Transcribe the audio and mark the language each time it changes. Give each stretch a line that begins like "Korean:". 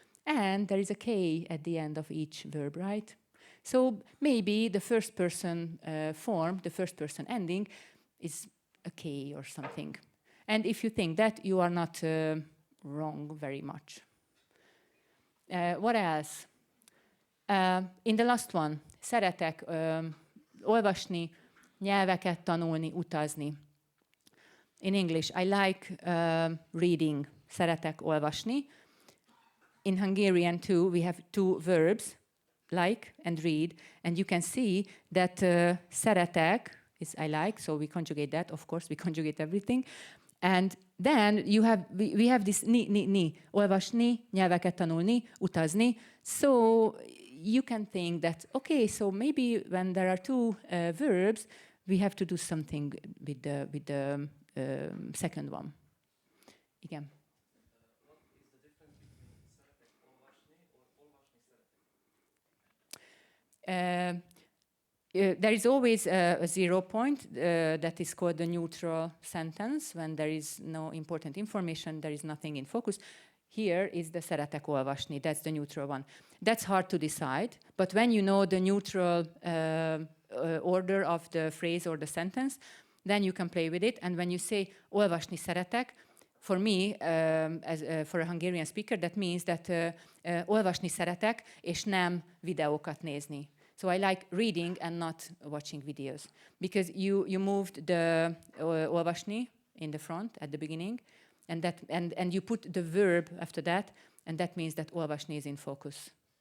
English: And there is a K at the end of each verb, right? So maybe the first person form, the first person ending, is a K or something. And if you think that, you are not wrong very much. What else? In the last one,
Hungarian: szeretek olvasni, nyelveket tanulni, utazni.
English: In English, I like reading,
Hungarian: szeretek olvasni.
English: In Hungarian too, we have two verbs, like and read, and you can see that szeretek is I like, so we conjugate that, of course, we conjugate everything. And then we have this ni,
Hungarian: olvasni, nyelveket tanulni, utazni.
English: So you can think that, okay, so maybe when there are two verbs, we have to do something with the second one.
Hungarian: Igen.
English: What is the difference between
Hungarian: szeretek olvasni
English: or
Hungarian: olvasni szeretek?
English: There is always a 0 point that is called the neutral sentence, when there is no important information, there is nothing in focus. Here is the
Hungarian: szeretek olvasni,
English: that's the neutral one. That's hard to decide, but when you know the neutral order of the phrase or the sentence, then you can play with it. And when you say
Hungarian: olvasni szeretek,
English: for me, for a Hungarian speaker, that means that
Hungarian: olvasni szeretek, és nem videókat nézni.
English: So I like reading and not watching videos, because you moved the olvasni in the front at the beginning, and you put the verb after that, and that means that olvasni is in focus.